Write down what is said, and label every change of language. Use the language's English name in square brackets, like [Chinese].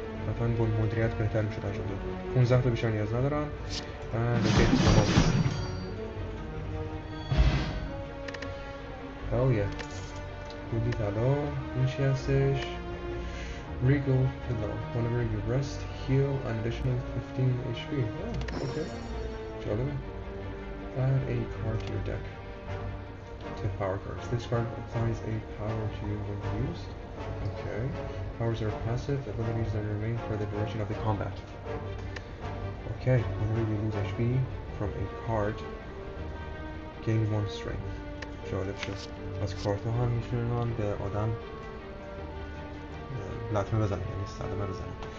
[Persian] حتما با مدیریت بهتر میشه انجام داد. 15 تا بیشتر نیاز ندارم. اوکی تمام. [English] hell yeah. [Persian] بودی طلا. این چی هستش؟ regal pillow. [English] Whenever you rest, heal an additional 15 HP. Oh, okay. [Persian] جالبه. [English] Add a card to your deck. To power cards. This card applies a power to you when used. Okay. Powers are passive abilities that remain for the duration of the combat. Okay. Whenever you lose HP from a card, gain 1 strength. [Persian] جالب شد. از کارت هم میتونن به آدم لطمه بزنن یعنی صدمه بزنن.